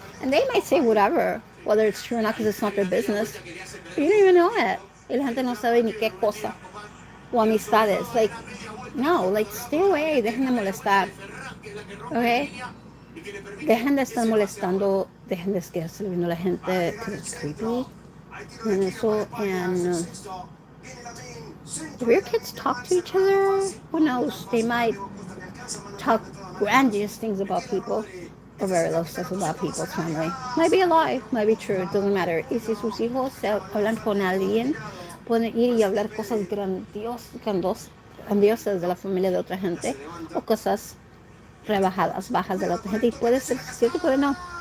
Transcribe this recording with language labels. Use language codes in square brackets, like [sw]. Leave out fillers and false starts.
[en] And they might say whatever, whether it's true or not, because it's not their business. But you don't even know it. [es] Y la gente no sabe ni qué cosa. O amistades. [en] Like, no, like, stay away. [es] Dejen de molestar. [en] Okay? [es] Dejen de estar molestando. Dejen de estarse viendo la gente. [en] Because it's creepy. And eso, and do your kids talk to each other? Who knows? They might talk grandiose things about people. Or very low stuff about people's family. Might be a lie, might be true, it doesn't matter. [es] Y si sus hijos hablan con alguien, pueden ir y hablar cosas grandiosas de la familia de otra gente, o cosas rebajadas, bajas de la otra gente, y puede ser cierto, puede no.